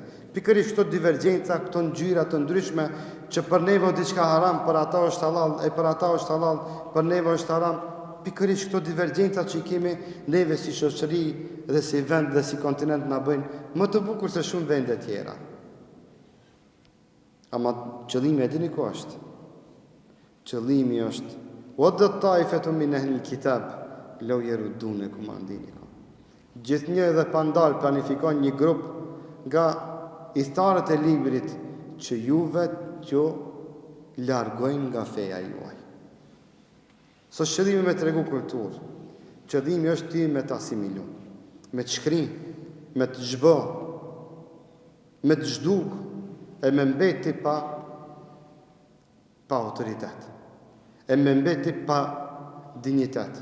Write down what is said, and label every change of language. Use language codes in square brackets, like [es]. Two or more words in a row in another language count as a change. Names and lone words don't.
[sq] Pikërisht këto divergjenca, këto ngjyra të ndryshme, që për neve është diçka haram, për ata është halal, e për ata është halal, për neve është haram. Pikërisht këto divergjencat që i kemi neve si shoqëri dhe si vend dhe si kontinent na bëjnë më të bukur se shumë vende tjera. Ama qëllimi e dini ku është? Qëllimi është [ar] ودت طائفة من أهل الكتاب لو يردونكم عن دينكم. [sq] Gjithnjë dhe pandal planifikon një grup nga thtarët e librit që juve t'ju largojnë nga feja juaj. Së qëllimi me tregu kulturë. Qëllimi është ti me të asimilu, me të shkri, me të zhbë, me të zhduk e me mbeti pa autoritet, e me mbeti pa dignitet.